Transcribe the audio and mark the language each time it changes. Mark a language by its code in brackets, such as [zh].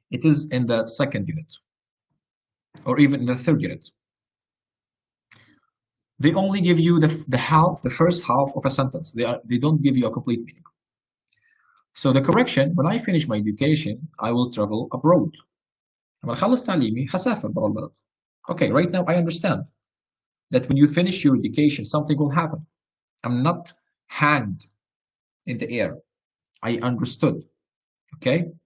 [en] It is in the second unit, or even in the third unit. They only give you the first half of a sentence. They don't give you a complete meaning. So the correction, when I finish my education, I will travel abroad. [ar] لما أخلص تعليمي هسافر برا البلد. [en] Okay, right now I understand that when you finish your education, something will happen. I'm not hanged in the air. I understood. Okay?